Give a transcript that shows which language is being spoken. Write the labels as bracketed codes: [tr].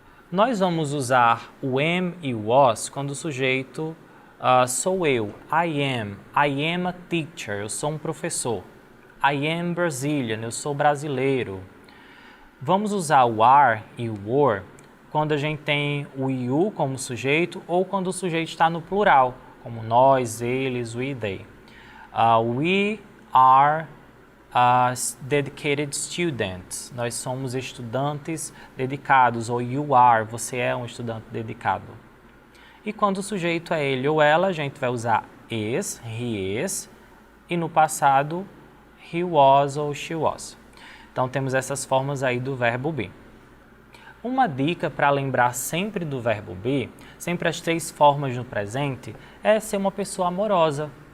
[pt] Nós vamos usar o am e o was quando o sujeito sou eu, [en] I am a teacher, [pt] eu sou um professor. [en] I am Brazilian, [pt] eu sou brasileiro. Vamos usar o are e o were quando a gente tem o you como sujeito ou quando o sujeito está no plural, como nós, eles, we, they. [en] We are dedicated students. [pt] Nós somos estudantes dedicados, ou [en] you are, [pt] você é um estudante dedicado. E quando o sujeito é ele ou ela, a gente vai usar is, [en] he is, [pt] e no passado, [en] he was [pt] ou [en] she was. [pt] Então temos essas formas aí do verbo be. Uma dica para lembrar sempre do verbo be, sempre as 3 formas no presente, é ser uma pessoa amorosa.